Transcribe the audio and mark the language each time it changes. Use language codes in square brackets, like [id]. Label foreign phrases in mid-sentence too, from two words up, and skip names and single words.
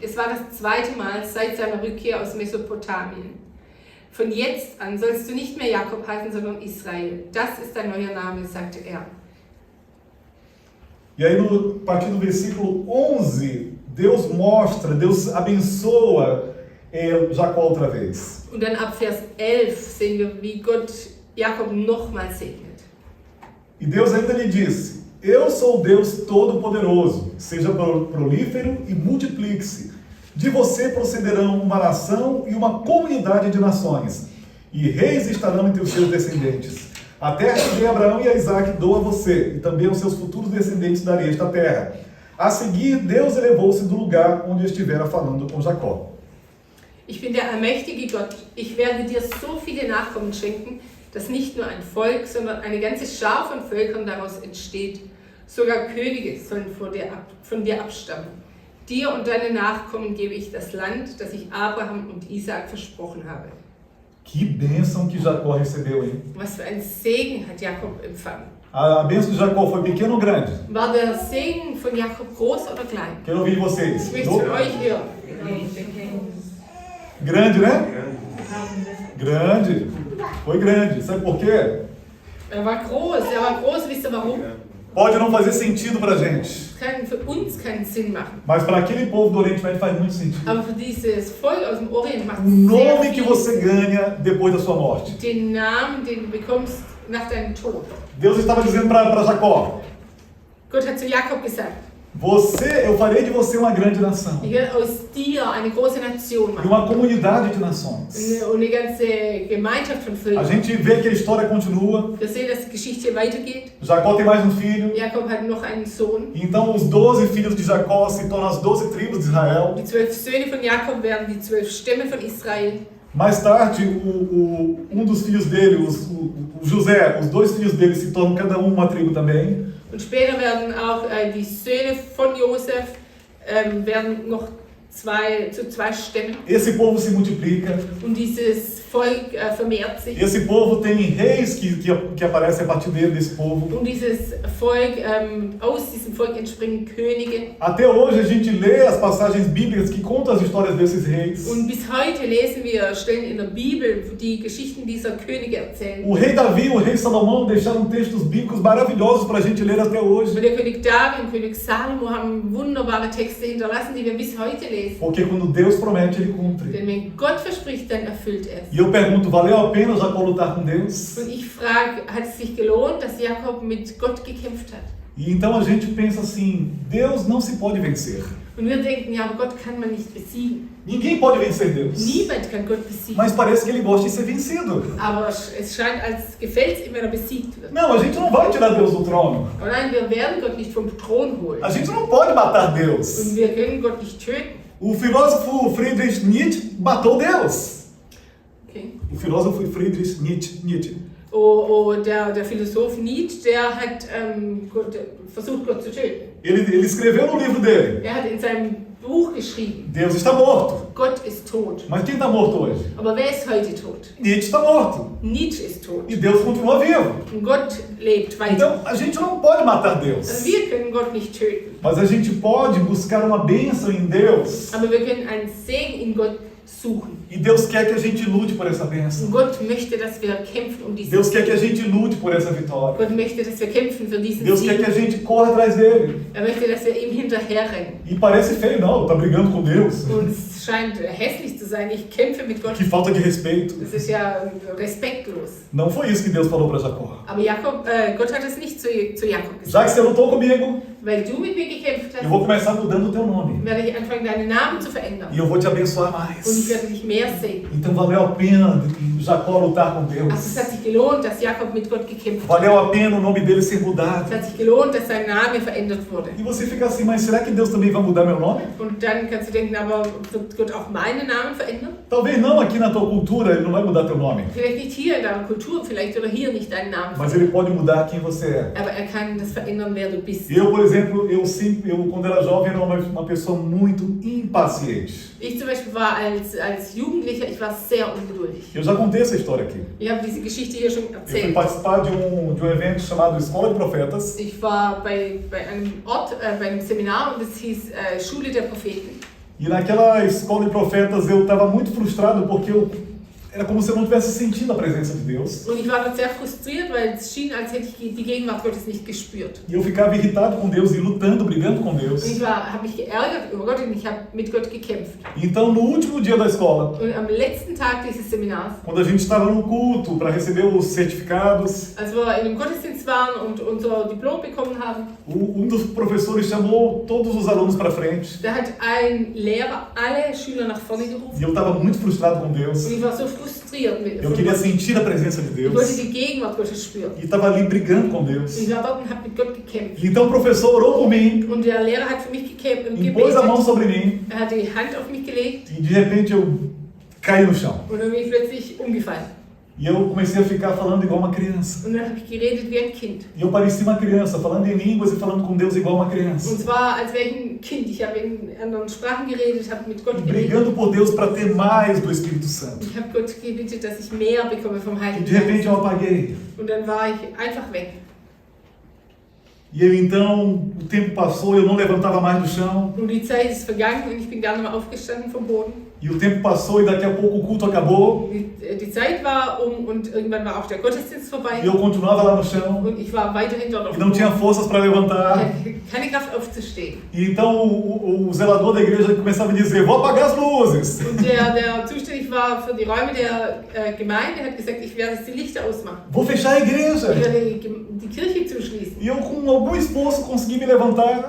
[de] Es war das zweite Mal seit seiner Rückkehr aus Mesopotamien. Von jetzt an sollst du nicht mehr Jakob heißen, sondern Israel. Das ist dein neuer Name, sagte er. [pt] E aí, a partir do versículo 11, Deus abençoa Jacó outra vez. [de] Und dann ab Vers 11 sehen wir, wie Gott Jakob nochmals segnet. [pt] E Deus ainda lhe disse: eu sou o Deus Todo-Poderoso, seja prolífero e multiplique-se. De você procederão uma nação e uma comunidade de nações, e reis estarão entre os seus descendentes. A terra que dei a Abraão e a Isaac dou a você, e também aos seus futuros descendentes darei esta terra. A seguir, Deus elevou-se do lugar onde estivera falando com Jacó. [de] Ich bin der allmächtige Gott. Ich werde dir so viele Nachkommen schenken, dass nicht nur ein Volk, sondern eine ganze Schar von Völkern daraus entsteht. Sogar Könige sollen von dir abstammen. Dir und deinen Nachkommen gebe ich das Land, das ich Abraham und Isaak versprochen habe. [pt] Que bênção que Jacó recebeu, hein? [de] Was für ein Segen hat Jakob empfangen. [pt] A bênção de Jacó foi pequena ou grande? [de] War der Segen von Jakob groß oder klein? [pt] Quero ouvir vocês. [de] Ich möchte von euch hören. [pt] Grande, né? Grande. Foi grande. Sabe por quê? [de] Er war groß, wisst ihr warum? [pt] Pode não fazer sentido pra gente, [de] Es kann für uns keinen Sinn machen. [pt] mas para aquele povo do Oriente Médio faz muito sentido. [de] Aber für dieses Volk aus dem Orient macht [pt] O [de] es sehr [pt] nome que [de] viel [pt] você [de] Sinn. [pt] ganha depois da sua morte. [de] Den Namen, den du bekommst nach deinem Tod. [pt] Deus estava dizendo para Jacó: [de] Gott hat zu Jakob gesagt, [pt] eu farei de você uma grande nação [de] ich werde aus dir eine große Nation [pt] e [de] machen. [pt] uma comunidade de nações. [de] Und eine ganze Gemeinschaft von [pt] A [de] Völkern. [pt] gente vê que a história continua. [de] Wir sehen, dass die Geschichte weitergeht. [pt] Jacó tem mais um filho. [de] Jakob hat noch einen Sohn. [pt] Então os 12 filhos de Jacó se tornam as 12 tribos de Israel. [de] Die 12 Söhne von Jakob werden die 12 Stämme von Israel. [pt] Mais tarde, um dos filhos dele, o José, os 2 filhos dele se tornam cada um uma tribo também. [de] Und später werden auch die Söhne von Josef werden noch zu 2 Stämmen. [pt] Esse povo se multiplica. [de] Und dieses Volk vermehrt sich. [pt] Esse povo tem reis que aparecem a partir desse povo. [de] Und dieses Volk, aus diesem Volk entspringen Könige. [pt] Até hoje a gente lê as passagens bíblicas que contam as histórias desses reis. [de] Und bis heute lesen wir Stellen in der Bibel, die Geschichten dieser Könige erzählen. [pt] O rei Davi e o rei Salomão deixaram textos bíblicos maravilhosos para a gente ler até hoje. [de] Und der König David und König Salomo haben wunderbare Texte hinterlassen, die wir bis heute lesen. [pt] Porque quando Deus promete, Ele cumpre. [de] Denn wenn Gott verspricht, dann erfüllt er es. [pt] E eu pergunto, valeu a pena Jacó lutar com Deus? [de] Und ich frage, hat es sich gelohnt, dass Jakob mit Gott gekämpft hat? [pt] E então a gente pensa assim, Deus não se pode vencer. [de] Und wir denken, ja, aber Gott kann man nicht besiegen. [pt] Ninguém pode vencer Deus. [de] Niemand kann Gott besiegen. [pt] Mas parece que ele gosta de ser vencido. [de] Aber es scheint, als gefällt es ihm, wenn er besiegt wird. [pt] Não, a gente não vai tirar Deus do trono. [de] Aber nein, wir werden Gott nicht vom Thron holen. [pt] A gente não pode matar Deus. [de] Und wir können Gott nicht töten. [pt] O filósofo Friedrich Nietzsche matou Deus. Okay. O filósofo Friedrich Nietzsche. [de] Der Philosoph Nietzsche, der hat versucht, Gott zu töten. [pt] Ele escreveu no livro dele, [de] Er hat in seinem Buch geschrieben, [pt] Deus está morto. [de] Gott ist tot. [pt] Mas quem está morto hoje? [de] Aber wer ist heute tot? [pt] Nietzsche está morto. [de] Nietzsche ist tot. [pt] E Deus continua vivo. [de] Und Gott lebt weiter. [pt] Então a gente não pode matar [de] Also [pt] Deus. [de] wir können Gott nicht töten. [pt] Mas a gente pode buscar uma bênção em Deus. [de] Aber wir können einen Segen in Gott suchen. [pt] E Deus quer que a gente lute por essa bênção. [de] Und Gott möchte, dass wir kämpfen um diesen [pt] Deus quer que a gente lute por essa vitória. [de] Gott möchte, dass wir kämpfen für diesen [pt] Deus quer que [de] Sieg. [pt] a gente corra atrás dele. [de] Er möchte, dass wir ihm hinterherrennen. [pt] E parece feio, não, tá brigando com Deus. [de] Und es scheint hässlich zu sein, ich kämpfe mit Gott. [pt] Que falta de respeito. [de] Das ist ja respektlos. [pt] Não foi isso que Deus falou para Jacó. [de] Aber Gott hat es nicht zu Jakob [pt] Já que [de] gesagt. [pt] você lutou comigo, [de] Weil du mit mir gekämpft [pt] eu vou [de] hast, [pt] começar mudando o teu nome. [de] werde ich anfangen, deinen Namen zu verändern. [pt] E eu vou te abençoar [de] Und ich [pt] mais. [de] werde dich mehr segnen. [pt] Então valeu a pena Jacó lutar com [de] Also es [pt] Deus. [de] hat sich gelohnt, dass Jakob mit Gott gekämpft hat. [pt] Valeu a pena o nome dele ser mudado. [de] Es hat sich gelohnt, dass sein Name verändert wurde. [pt] E você fica assim, mas será que Deus também vai mudar meu nome? [de] Und dann kannst du denken, aber wird Gott auch meinen Namen verändern? [pt] Talvez não aqui na tua cultura, ele não vai mudar teu nome. [de] Vielleicht nicht hier in deiner Kultur, vielleicht oder hier nicht deinen Namen [pt] Mas [de] verändern. [pt] ele pode mudar quem você é. [de] Aber er kann das verändern, wer du bist. [pt] Eu, por exemplo, eu quando era jovem, era uma pessoa muito impaciente. [de] Ich zum Beispiel war als Jugendlicher, ich war sehr ungeduldig. [pt] Eu já contei essa história aqui. [de] Ich habe diese Geschichte hier schon [pt] Eu fui [de] erzählt. [pt] participar de um evento chamado Escola de Profetas. [de] Ich war bei einem Ort, bei einem Seminar und es hieß Schule der Propheten. [pt] E naquela Escola de Profetas eu estava muito frustrado porque era como se eu não tivesse sentido a presença de Deus. [de] Und ich war dort sehr frustriert, weil es schien, als hätte ich die Gegenwart Gottes nicht gespürt. [pt] E eu ficava irritado com Deus e lutando, brigando com Deus. [de] Und ich habe mich geärgert über Gott und ich habe mit Gott gekämpft. [pt] Então, no último dia da escola, [de] Und am letzten Tag dieses Seminars, [pt] quando a gente estava no culto para receber os certificados, [de] als wir in dem Gottesdienst waren und unser Diplom bekommen haben, [pt] dos professores chamou todos os alunos para frente. [de] da hat ein Lehrer alle Schüler nach vorne [pt] E [de] gerufen. [pt] eu estava muito frustrado com Deus. [de] Und ich war so frustriert mit [pt] Eu queria sentir a presença de [de] Ich wollte [pt] Deus. [de] die Gegenwart Gottes spüren. [pt] E estava ali brigando com Deus. [de] Ich war dort und habe mit Gott gekämpft. [pt] Então o professor orou por mim, [de] Und der Lehrer hat für mich gekämpft und [pt] impôs a mão [de] gebetet. [pt] sobre mim [de] Er hat die Hand auf mich gelegt [pt] e de repente eu caí no chão. [de] und dann bin ich plötzlich umgefallen. [pt] E eu comecei a ficar falando igual uma criança. [de] Und dann habe ich geredet wie ein Kind. [pt] E eu parecia uma criança, falando em línguas e falando com Deus igual uma [de] Und [pt] criança. [de] zwar als wäre ich ein Kind. Ich habe in anderen Sprachen geredet, habe mit Gott [pt] E [de] geredet. [pt] brigando por Deus para ter mais do Espírito Santo. [de] Ich habe Gott gebetet, dass ich mehr bekomme vom [pt] E [de] Heiligen [pt] de repente [de] Geist. [pt] eu apaguei. [de] Und dann war ich einfach weg. [pt] E eu então, o tempo passou e eu não levantava mais do chão. [de] Und die Zeit ist vergangen und ich bin gar nicht mehr aufgestanden vom Boden. [pt] E o tempo passou e daqui a pouco o culto acabou. [de] Die Zeit war und irgendwann war auch der Gottesdienst [pt] E [de] vorbei. [pt] eu continuava lá no chão. [de] Und ich war weiterhin dort auf [pt] E [de] dem [pt] não tinha [de] Boden. [pt] forças para [de] Ich [pt] levantar. [de] hatte keine Kraft aufzustehen. [pt] E então o zelador da igreja começava a dizer, vou apagar as luzes. [de] Und der zuständig war für die Räume der Gemeinde hat gesagt, ich werde jetzt die Lichter ausmachen. [pt] Vou fechar a igreja. [de] Ich werde die Kirche zuschließen. [pt] E eu com algum esforço consegui me levantar.